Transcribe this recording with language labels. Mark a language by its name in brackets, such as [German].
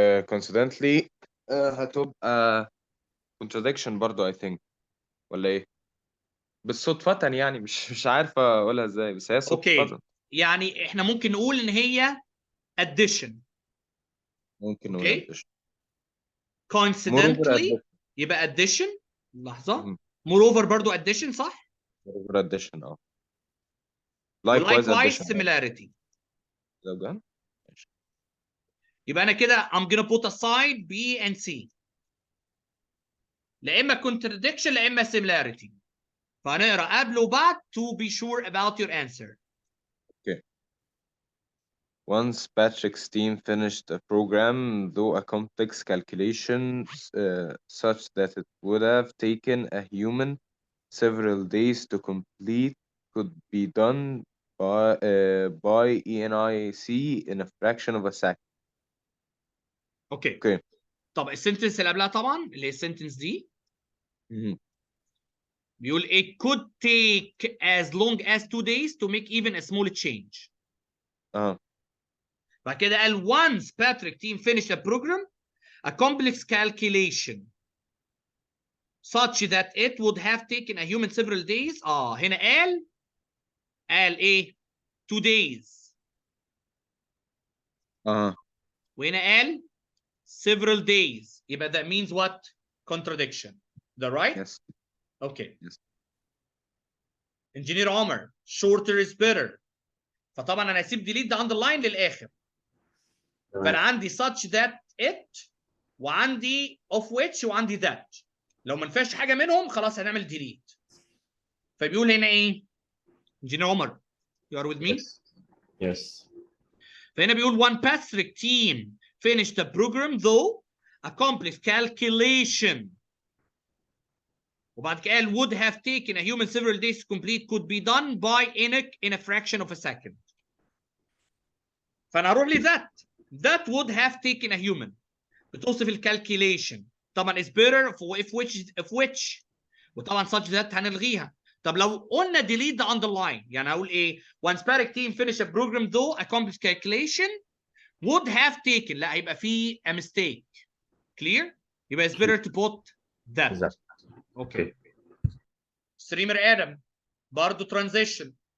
[Arabic] coincidentally هتبقى contradiction برضو [English] I think، [Arabic] ولا إيه؟ بالصدفة يعني مش عارف أقولها إزاي، بس هي اوكي صدفة. يعني احنا ممكن نقول ان هي addition. ممكن نقول اوكي [English] addition. Moreover coincidentally addition. [Arabic] يبقى addition. لحظه، مم. moreover برضو addition صح؟ [English] Moreover addition likewise addition similarity. لو جان. [Arabic] يبقى انا كده [English] I'm gonna put aside B and C، لا اما contradiction لا اما similarity، [Arabic] فهنقرا قبل وبعد [English] to be sure about your answer. Once Patrick's team finished a program, though a complex calculation such that it would have taken a human several days to complete, could be done by ENIC in a fraction of a second. [Arabic] اوكي طب السنتنس اللي قبلها طبعا اللي هي السنتنس دي، Mhm. بيقول [English] it could take as long as 2 days to make even a small change. بعد كده قال once Patrick team finished a program, a complex calculation such that it would have taken a human several days. [Arabic] هنا قال ايه 2 days. [English] وهنا قال several days. [Arabic] يبقى [English] that means what? Contradiction. Is that right? Yes. Okay. Yes. Engineer Omar, shorter is better. [Arabic] فطبعا انا هسيب delete ده underline للاخر. فانا عندي [English] such that it [Arabic] وعندي [English] of which [Arabic] وعندي that. لو ما نفعش حاجه منهم خلاص هنعمل delete. فبيقول هنا ايه؟ [English] Engineer Omar, you are with me? Yes. Yes. [Arabic] فهنا بيقول [English] one Patrick team finished the program though a complex calculation. وبعد كده قال would have taken a human several days to complete could be done by in a fraction of a second. [Arabic] فانا هروح ل [English] that would have taken a human [Arabic] بتوصف الكالكيليشن. [English] طبعا is better if which وطبعا such that هنلغيها. طب لو قلنا delete the underline يعني هقول ايه؟ once Patrick team finish a program though a complex calculation would have taken. [Arabic] لا هيبقى في [English] a mistake. Clear؟ [Arabic] يبقى [English] it's better to put that. Okay. [Arabic] ستريمر ادم برضه ترانزيشن.